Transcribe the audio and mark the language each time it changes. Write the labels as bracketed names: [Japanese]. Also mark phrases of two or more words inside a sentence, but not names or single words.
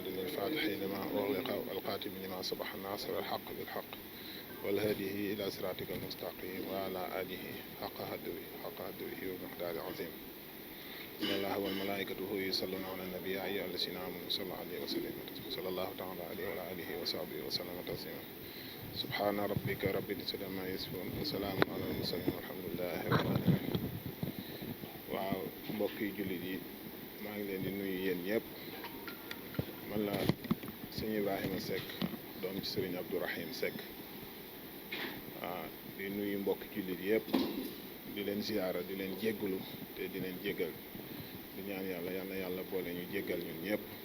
[Arabic] الفاتح لما أغلق والقاتم لما سبح الناصر الحق بالحق والهادي إلى صراطك المستقيم وعلى آله حق قدره ومقدار عظيم إن الله وملائكته يصلون على النبي يا أيها الذين آمنوا صلوا عليه وسلم صلى الله تعالى عليه وعلى آله وصحبه وسلم تسليما سبحان ربك رب العزة عما يصفون وسلام على المرسلين والحمد لله رب العالمين. [Wolof] waaw mbokki jullit yi maa ngi leen di nuyu yéen ñëpp man la sëñ Ibrahima Seck doom ci sëriñ Abdourahim Seck di nuyu mbokki jullit yëpp di leen ziyaara di leen jéggalu te di leen jéggal di ñaan yàlla yal na yàlla boole ñu jéggal ñun ñëpp.